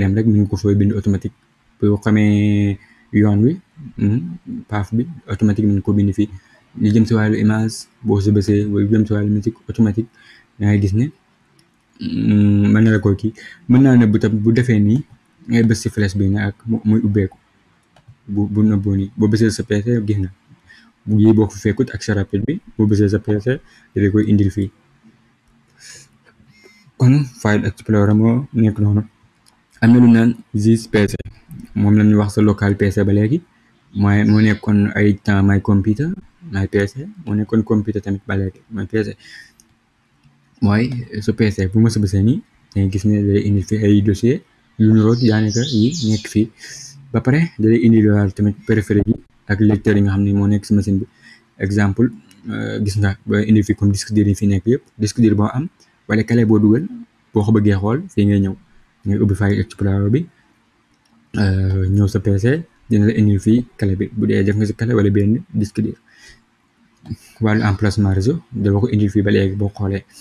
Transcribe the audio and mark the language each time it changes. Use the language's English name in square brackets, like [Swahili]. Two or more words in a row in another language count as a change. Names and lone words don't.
[Wolof] dem rek mu ngi ko fooy bind automatique boo xamee yoon wi paaf bi automatique mu ngi ko bind fii li jëm si wàllu image boo si bësee wala jëm si wàllu musique automatique da ngay gis ne mën na la ko kii mën naa ne bu defee nii ngay bës si flèche bi ne ak muy ubbeeku bu nëbboo nii boo bësee sa PC gis na yi boo ko fekkut ak sa rapide bi boo bësee sa PC da koy indil fii kon [English] file explorer [Wolof] moo nekk noonu am na lu naan Zis PC moom la ñuy wax sa local PC ba léegi mooy moo nekkoon ay temps [English] my computer my PC [Wolof] moo nekkoon computer tamit ba léegi [English] my PC [Wolof] mooy sa PC bu ma sa bësee nii dangay gis ne day indi fi ay dossier yu niroog daanaka yi nekk fii ba pare da lay indi loolu tamit préféré yi ak lecteur yi nga xam ne moo nekk si machine bi exemple gis nga ba indi fi [French] comme disque dur [Wolof] yi fi nekk yëpp [French] disque dur [Wolof] boo am wala clé boo dugal boo ko bëggee xool fii ngay ñëw ngay ubbi [English] file explorer [Wolof] bi ñëw sa PC dina la indi fii clé bi bu dee def nga si clé wala benn disque dur wàllu [French] emplacement réseau [Wolof] dama ko indi fii ba léegi boo xoolee